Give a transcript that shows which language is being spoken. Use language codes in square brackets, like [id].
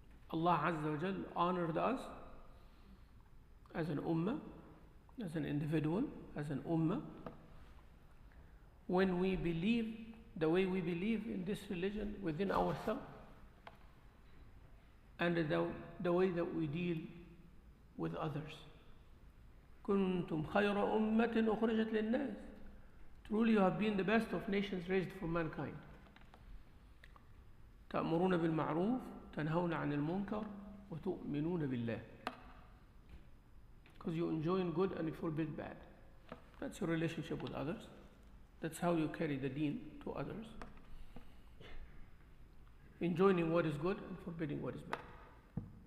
[en] Allah Azza wa Jal honored us as an ummah, as an individual, as an ummah, when we believe the way we believe in this religion within ourselves, and the way that we deal with others. [ar] كنتم خير أمة أخرجت للناس. [en] Truly you have been the best of nations raised for mankind. [ar] تأمرون بالمعروف تنهون عن المنكر وتؤمنون بالله. [en] Because you enjoy good and you forbid bad. That's your relationship with others. That's how you carry the deen to others. Enjoying what is good and forbidding what is bad.